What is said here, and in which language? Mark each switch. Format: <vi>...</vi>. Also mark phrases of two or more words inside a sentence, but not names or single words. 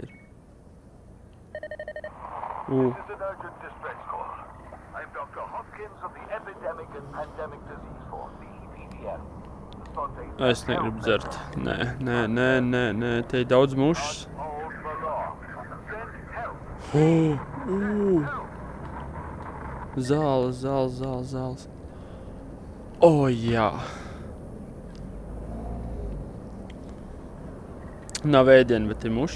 <en>This is an urgent distress call. I'm Dr. Hopkins of the Epidemic and Pandemic Disease Force, the EPDF.</en> <lv>Es negribu dzert. Nē. Te ir daudz mušas. Zāles. Jā. Nav ēdienu, bet ir mušas.</lv>